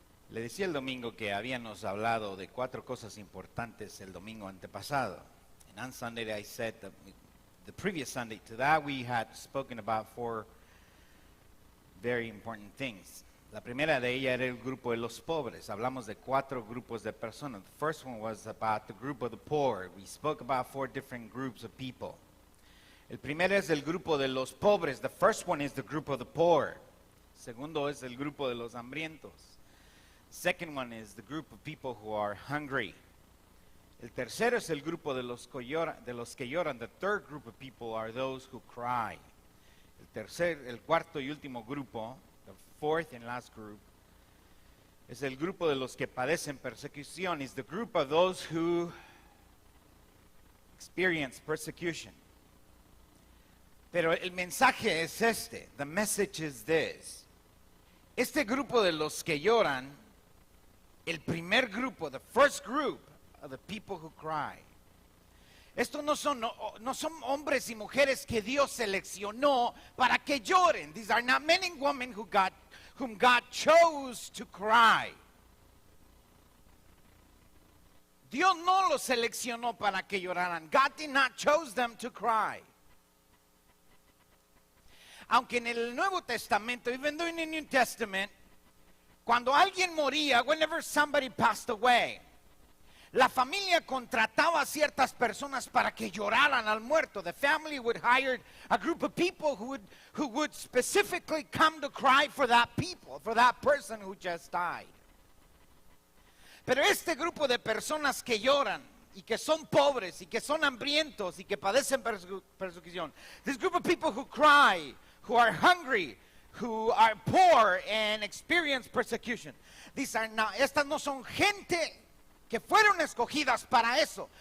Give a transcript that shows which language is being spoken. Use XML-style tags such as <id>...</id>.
<es>Le decía el domingo que habíamos hablado de 4 cosas importantes el domingo antepasado.</es> <en>And on Sunday I said that the previous Sunday to that we had spoken about 4 very important things.</en> <es>La primera de ellas era el grupo de los pobres. Hablamos de 4 grupos de personas.</es> <en>The first one was about the group of the poor. We spoke about 4 different groups of people.</en> <es>El primero es el grupo de los pobres.</es> <en>The first one is the group of the poor.</en> <es>Segundo es el grupo de los hambrientos.</es> <en>Second one is the group of people who are hungry.</en> <es>El tercero es el grupo de los que lloran.</es> <en>The third group of people are those who cry.</en> <es>El cuarto y último grupo,</es> <en>the fourth and last group,</en> <es>es el grupo de los que padecen persecución.</es> <en>Is the group of those who experience persecution.</en> <es>Pero el mensaje es este.</es> <en>The message is this.</en> <es>Este grupo de los que lloran, el primer grupo,</es> <en>the first group of the people who cry.</en> <es>Estos no son hombres y mujeres que Dios seleccionó para que lloren.</es> <en>These are not men and women whom God chose to cry.</en> <es>Dios no los seleccionó para que lloraran.</es> <en>God did not choose them to cry.</en> <es>Aunque en el Nuevo Testamento,</es> <en>even though in the New Testament,</en> <es>cuando alguien moría,</es> <en>whenever somebody passed away,</en> <es>la familia contrataba a ciertas personas para que lloraran al muerto.</es> <en>The family would hire a group of people who would specifically come to cry for that people, for that person who just died.</en> <es>Pero este grupo de personas que lloran y que son pobres y que son hambrientos y que padecen persecución,</es> <en>this group of people who cry, who are hungry, who are poor and experience persecution,</en> <es>estas no son gente que fueron escogidas para eso.</es>